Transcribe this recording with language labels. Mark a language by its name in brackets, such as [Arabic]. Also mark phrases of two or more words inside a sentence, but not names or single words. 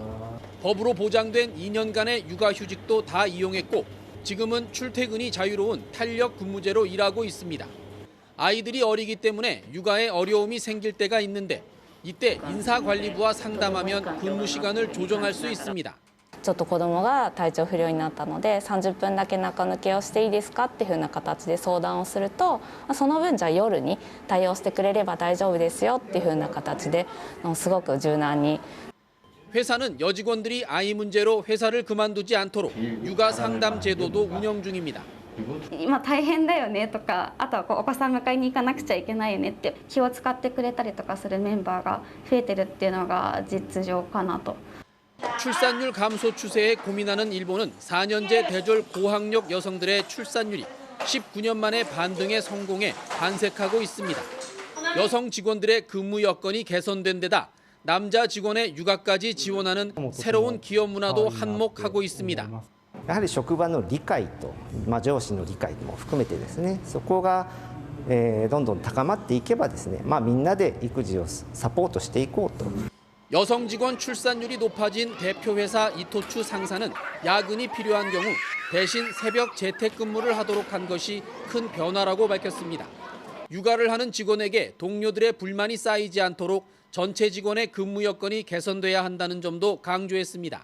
[Korean] 법으로 보장된 2년간의 육아휴직도 다 이용했고 지금은 출퇴근이 자유로운 탄력 근무제로 일하고 있습니다. 아이들이 어리기 때문에 육아에 어려움이 생길 때가 있는데 이때 인사관리부와 상담하면 근무 시간을 조정할 수 있습니다. [Japanese] ちょっと子供が体調不良になったので30分だけ中抜けをしていいですかっていう風な形で相談をするとその分じゃあ夜に対応してくれれば大丈夫ですよっていう風な形ですごく柔軟に [Korean] 회사는 여직원들이 아이 문제로 회사를 그만두지 않도록 육아 상담 제도도 운영 중입니다. [Japanese] 今大変だよねとか、あとはお子さん迎えに行かなくちゃいけないよねって気を使ってくれたりとかするメンバーが増えてるっていうのが実情かなと。 [Korean] 출산율 감소 추세에 고민하는 일본은 4년제 대졸 고학력 여성들의 출산율이 19년 만에 반등에 성공해 반색하고 있습니다. 여성 직원들의 근무 여건이 개선된 데다 남자 직원의 육아까지 지원하는 새로운 기업 문화도 한몫하고 있습니다. [Japanese] やはり職場の理解と、上司の理解も含めてですね、そこが、どんどん高まっていけばですね、みんなで育児をサポートしていこうと。 [Korean] 여성 직원 출산율이 높아진 대표 회사 이토추 상사는 야근이 필요한 경우 대신 새벽 재택근무를 하도록 한 것이 큰 변화라고 밝혔습니다. 육아를 하는 직원에게 동료들의 불만이 쌓이지 않도록 전체 직원의 근무 여건이 개선돼야 한다는 점도 강조했습니다.